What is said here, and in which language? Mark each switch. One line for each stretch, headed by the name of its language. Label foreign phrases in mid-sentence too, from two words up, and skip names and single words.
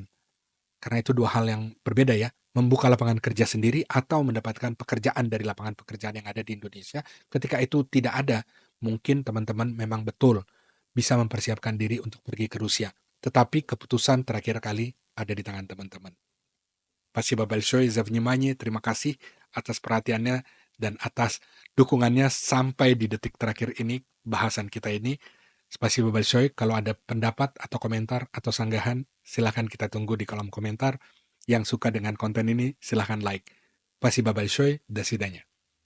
Indonesian: Karena itu dua hal yang berbeda ya, membuka lapangan kerja sendiri atau mendapatkan pekerjaan dari lapangan pekerjaan yang ada di Indonesia. Ketika itu tidak ada, mungkin teman-teman memang betul bisa mempersiapkan diri untuk pergi ke Rusia. Tetapi keputusan terakhir kali ada di tangan teman-teman.
Russian: Спасибо большое за внимание.
Indonesian: Terima kasih atas perhatiannya dan atas dukungannya sampai di detik terakhir ini bahasan kita ini.
Russian: Spasibo большое.
Indonesian: Kalau ada pendapat atau komentar atau sanggahan, silahkan kita tunggu di kolom komentar. Yang suka dengan konten ini, silahkan like.
Russian: Спасибо большое. До свидания.